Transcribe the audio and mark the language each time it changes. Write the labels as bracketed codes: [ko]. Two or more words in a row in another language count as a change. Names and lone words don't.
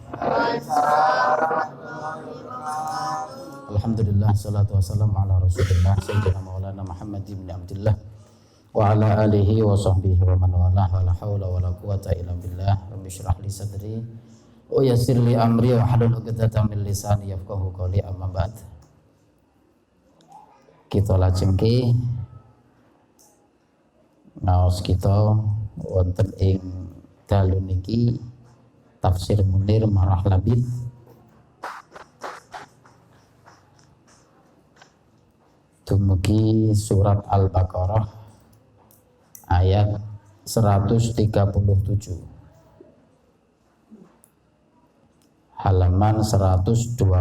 [ar] الحمد لله، الصلاة والسلام على رسول الله سيدنا مولانا محمد بن عبد الله وعلى آله وصحبه ومن والاه ولا حول ولا قوة إلا بالله. رب اشرح لي صدري ويسر لي أمري واحلل عقدة من لساني يفقهوا قولي. أما بعد. [jv] Kita lajengke ngaos kita wonten ing dalu niki tafsir Munir Marah Labid dumugi surat Al-Baqarah ayat 137 halaman 126.